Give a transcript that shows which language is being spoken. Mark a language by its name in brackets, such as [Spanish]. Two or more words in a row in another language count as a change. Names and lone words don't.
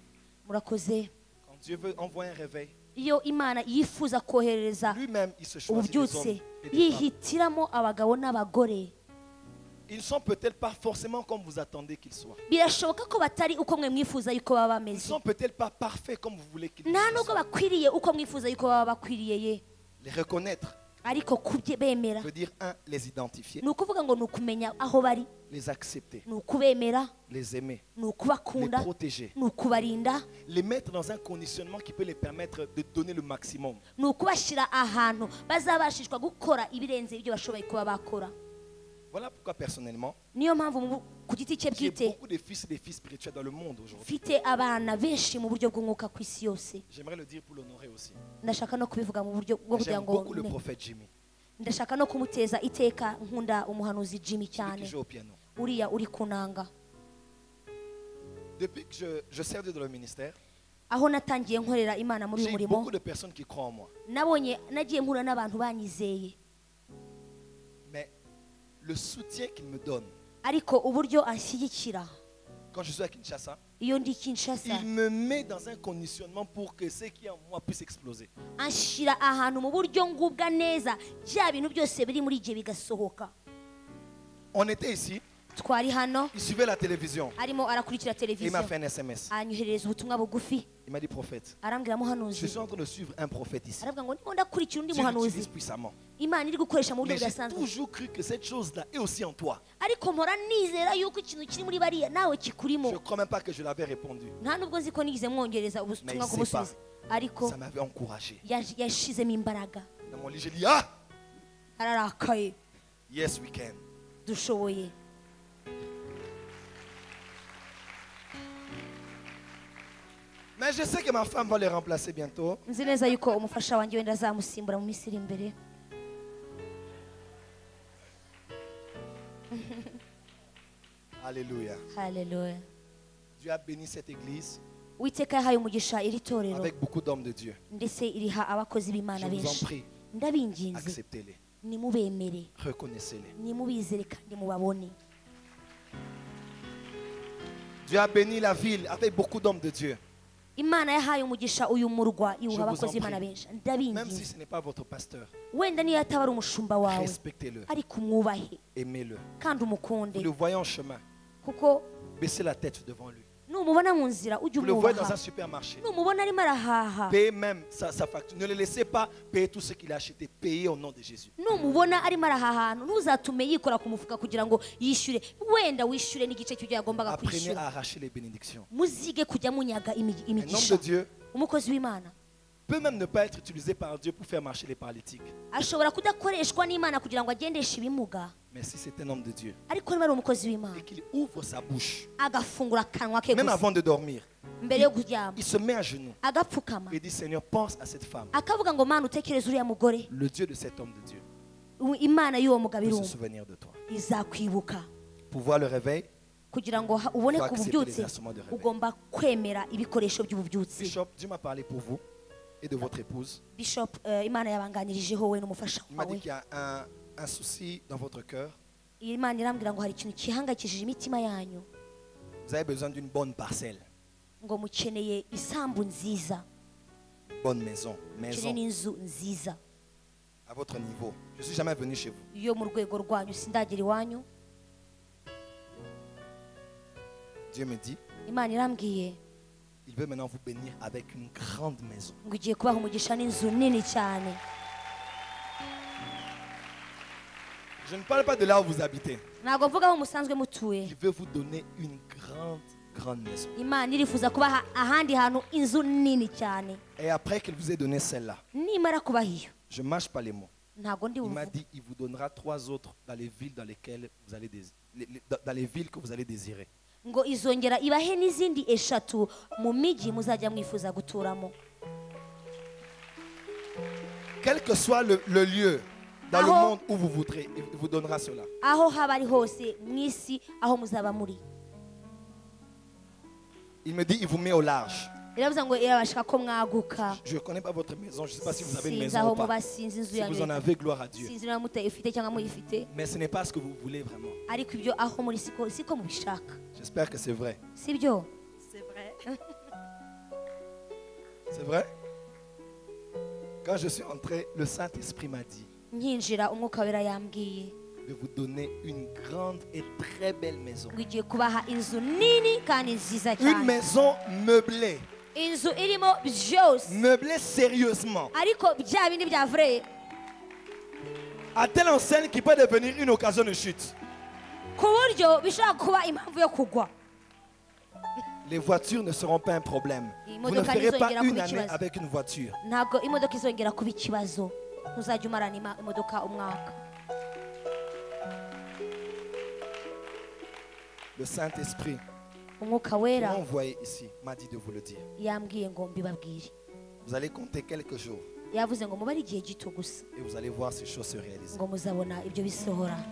[Kinyarwanda] murakoze [French] quand Dieu veut envoyer un réveil, [Kinyarwanda] iyo imana yifuza kohereza [French] lui-même, il se choisit des hommes [Kinyarwanda] ububyutse [French] et des femmes [Kinyarwanda] yihitiramo abagabo n'abagore [French] Ils ne sont peut-être pas forcément comme vous attendez qu'ils soient. [Kinyarwanda] birashoboka ko batari uko mwe mwifuza yuko baba [French] Ils ne [Kinyarwanda] bameze [French] sont peut-être pas parfaits comme vous voulez qu'ils [Kinyarwanda] nta nubwo [French] soient. [Kinyarwanda] bakwiriye uko mwifuza yuko baba bakwiriye ye [French] Les reconnaître [Kinyarwanda] ariko bemera [French] veut dire, un, les identifier, [Kinyarwanda] ni ukuvuga ngo ni ukumenya aho bari [French] les accepter, [Kinyarwanda] ni ukubemera [French] les aimer, [Kinyarwanda] ni [French] les [Kinyarwanda] ukubakunda [French] protéger, [Kinyarwanda] ni ukubarinda [French] les mettre dans un conditionnement qui peut les permettre de donner le maximum. [Kinyarwanda] ni ukubashyira ahantu bazabashishwa gukora ibirenze ibyo bashoboye kuba bakora [French] Voilà pourquoi personnellement, [Kinyarwanda] niyo mpamvu ku giti cye [French] j'ai [Kinyarwanda] bwite [French] beaucoup de fils et de filles spirituels dans le monde aujourd'hui. [Kinyarwanda] mfite abana benshi mu buryo bw'umwuka ku isi yose [French] J'aimerais le dire pour l'honorer aussi. [Kinyarwanda] ndashaka no kubivuga mu buryo bwo kugira [French] J'aime [Kinyarwanda] ngo [French] beaucoup le prophète Jimmy, [Kinyarwanda] ndashaka no kumuteza iteka nkunda umuhanuzi Jimmy [French] celui [Kinyarwanda] cyane [French] qui joue au piano. [Kinyarwanda] uriya uri kunanga [French] Depuis que je sers Dieu dans le ministère, [Kinyarwanda] aho natangiye nkorera imana muri uyu [French] j'ai eu [Kinyarwanda] murimo [French] beaucoup de personnes qui croient en moi. [Kinyarwanda] nabonye nagiye mpura n'abantu banyizeye [French] Mais le soutien qu'il me donne, [Kinyarwanda] ariko uburyo anshyigikira [French] quand je suis à Kinshasa, [Kinyarwanda] iyo ndi Kinshasa [French] il me met dans un conditionnement pour que ce qui est en moi puisse exploser. [Kinyarwanda] anshyira ahantu mu buryo ngubwa neza bya bintu byose biri muri igihe bigasohoka [French] On était ici, [Kinyarwanda] twari hano [French] il suivait la télévision. [Kinyarwanda] arimo arakurikira [French] Et il [Kinyarwanda] televiziyo [French] m'a fait un SMS. [Kinyarwanda] anyoherereza ubutumwa bugufi [French] Il m'a dit, prophète, [Kinyarwanda] arambwira [French] je [Kinyarwanda] muhanuzi [French] suis en train de suivre un prophète ici. [Kinyarwanda] aravuga ngo ndimo ndakurikira undi [French] Dieu [Kinyarwanda] muhanuzi [French] l'utilise puissamment. [Kinyarwanda] imana iri gukoresha mu buryo [French] Mais j'ai [Kinyarwanda] budasanzwe [French] toujours cru que cette chose-là est aussi en toi. [Kinyarwanda] ariko mpora nizera yuko ikintu kiri muri bariya nawe kikurimo [French] Je ne crois même pas que je l'avais répondu. [Kinyarwanda] nta nubwo nzi ko nigeze mwongereza ubutumwa [French] Mais [Kinyarwanda] kumusubiza ariko [French] Ça m'avait encouragé. [Kinyarwanda] yashizemo imbaraga [French] Dans mon lit, j'ai dit, ah, [Kinyarwanda] ararakaye [English] yes, we can. [Kinyarwanda] dushoboye [French] Mais je sais que ma femme va le remplacer bientôt. [Kinyarwanda] nzi neza yuko umufasha wanjye wenda azamusimbura mu minsi iri imbere [French] Alléluia. [Kinyarwanda] haleluya [French] Dieu a béni cette église [Kinyarwanda] uwiteka yahaye umugisha iri torero [French] avec beaucoup d'hommes de Dieu. [Kinyarwanda] ndetse iriha abakozi [French] Je [Kinyarwanda] b'imana [French] vous en [Kinyarwanda] benshi [French] prie, [Kinyarwanda] ndabinginze [French] acceptez-les, [Kinyarwanda] nimubemere [French] reconnaissez-les. [Kinyarwanda] nimubizere kandi mubabone [French] Dieu a béni la ville avec beaucoup d'hommes de Dieu. [Kinyarwanda] imana yahaye umugisha uyu murwa [French] Je [Kinyarwanda] iwuha [French] vous [Kinyarwanda] abakozi [French] en [Kinyarwanda] b'imana [French] prie. [Kinyarwanda] benshi [French] Même si [Kinyarwanda] ndabinginze [French] ce n'est pas votre pasteur, [Kinyarwanda] wenda niyo ataba ari umushumba wawe [French] respectez-le, [Kinyarwanda] ariko umwubahe [French] aimez-le. [Kinyarwanda] kandi umukunde [French] Vous le voyez en chemin, [Kinyarwanda] kuko [French] baissez la tête devant lui. [Kinyarwanda] numubona mu nzira ujye [French] Vous le voyez dans un [Kinyarwanda] umwubaha [French] supermarché. [Kinyarwanda] numubona arimo arahaha [French] Payez même sa facture. Ne le laissez pas payer tout ce qu'il a acheté. Payez au nom de Jésus. [Kinyarwanda] numubona arimo arahaha ahantu ntuzatume yikora ku mufuka kugira ngo yishyure wenda wishyure n'igice cy'ibyo yagombaga [French] Apprenez [Kinyarwanda] kwishyura [French] à arracher les bénédictions. [Kinyarwanda] muzige kujya munyaga [French] Un homme [Kinyarwanda] imigisha [French] de Dieu [Kinyarwanda] umukozi w'imana [French] peut même ne pas être utilisé par Dieu pour faire marcher les paralytiques. [Kinyarwanda] ashobora kudakoreshwa n'imana kugira ngo agendeshe ibimuga [French] Mais si c'est un homme de Dieu [Kinyarwanda] ariko niba ari umukozi w'imana [French] et qu'il ouvre sa bouche, [Kinyarwanda] agafungura akanwa ke [French] même [Kinyarwanda] gusa [French] avant de dormir, [Kinyarwanda] mbere yo kuryama [French] il se met à genoux [Kinyarwanda] agapfukama [French] et dit, Seigneur, pense à cette femme. [Kinyarwanda] akavuga ngo mana utekereze uriya mugore [French] Le Dieu de cet homme de Dieu [Kinyarwanda] imana y'uwo mugabo [French] peut se [Kinyarwanda] irumva [French] souvenir de toi. [Kinyarwanda] izakwibuka [French] Pour voir le réveil, [Kinyarwanda] kugira ngo ubone [French] Faut [Kinyarwanda] ku [French] accepter [Kinyarwanda] bubyutse [French] les instruments de réveil. [Kinyarwanda] ugomba kwemera ibikoresho by'ububyutse [French] Bishop, Dieu m'a parlé pour vous et de votre épouse. [Kinyarwanda] bishop imana yabanganirijeho we n'umufasha [French] Il m'a dit [Kinyarwanda] wawe [French] qu'il y a un souci dans votre cœur. [Kinyarwanda] iyi Imana irambwira ngo hari ikintu gihangayikishije imitima yanyu [French] Vous avez besoin d'une bonne parcelle, [Kinyarwanda] ngo mukeneye isambu nziza [French] bonne maison, [Kinyarwanda] mukeneye n'inzu nziza [French] à votre niveau. Je ne suis jamais venu chez vous. [Kinyarwanda] yo mu rwego rwanyu sindagera iwanyu [French] Dieu me dit, [Kinyarwanda] imana irambwiye [French] il veut maintenant vous bénir avec une grande maison. [Kinyarwanda] ngo igiye kubaha umugisha n'inzu nini cyane [French] Je ne parle pas de là où vous habitez. [Kinyarwanda] ntabwo mvuga aho musanzwe mutuye [French] Il veut vous donner une grande maison. [Kinyarwanda] imana irifuza kubaha ahandi hantu inzu nini cyane [French] Et après qu'il vous ait donné celle-là, [Kinyarwanda] nimara kubaha iyo [French] je ne mâche pas les mots. [Kinyarwanda] ntabwo ndi [French] Il m'a [Kinyarwanda] buvuge [French] dit, il vous donnera 3 autres dans les villes dans lesquelles vous allez dans les villes que vous allez désirer. [Kinyarwanda] ngo izongera ibahe n'izindi eshatu mu mijyi muzajya mwifuza guturamo [French] Quel que soit le lieu dans le [Kinyarwanda] Aho- [French] monde où vous voudrez, il vous donnera cela. [Kinyarwanda] aho haba ari hose mu isi aho muzaba muri [French] Il me dit, il vous met au large. [Kinyarwanda] iravuze ngo irabashaka ko mwaguka [French] Je ne connais pas votre maison, je ne sais pas si vous avez une [Kinyarwanda] sinzi [French] maison [Kinyarwanda] aho [French] ou pas. [Kinyarwanda] muba sinzi inzu [French] Si vous en [Kinyarwanda] yanyu [French] avez, gloire à Dieu. [Kinyarwanda] sinzi niba mutayifite cyangwa muyifite [French] Mais ce n'est pas ce que vous voulez vraiment. [Kinyarwanda] ariko ibyo aho muri siko mubishaka [French] J'espère que c'est vrai. [Kinyarwanda] si byo [French] C'est vrai. C'est vrai? Quand je suis entré, le Saint-Esprit m'a dit, [Kinyarwanda] nkinjira umwuka wera yambwiye [French] vais vous donner une grande et très belle maison. [Kinyarwanda] ngo igiye kubaha inzu nini kandi nziza [French] Une [Kinyarwanda] cyane, [French] maison meublée. [Kinyarwanda] inzu irimo byose [French] Meublée sérieusement. [Kinyarwanda] ariko bya bindi bya vrai, [French] À telle enseigne qui peut devenir une occasion de chute. [Kinyarwanda] ku buryo bishobora kuba impamvu yo kugwa. [French] Les voitures ne seront pas un problème. Les Vous ne [Kinyarwanda] modoka [French] ferez pas [Kinyarwanda] ntizongera [French] une [Kinyarwanda] kuba [French] année [Kinyarwanda] ikibazo. [French] avec une voiture. [Kinyarwanda] Ntabwo imodoka izongera kuba ikibazo, ntuzajya umarana imodoka umwaka. [French] Le Saint-Esprit [Kinyarwanda] Umwuka [French] m'a [Kinyarwanda] wera [French] envoyé ici, m'a dit de vous le dire. [Kinyarwanda] yambwiye ngo mbibabwire, [French] Vous allez compter quelques jours [Kinyarwanda] yavuze ngo mubare igihe gito gusa [French] et vous allez voir ces choses se réaliser. [Kinyarwanda] ngo muzabona ibyo bisohora.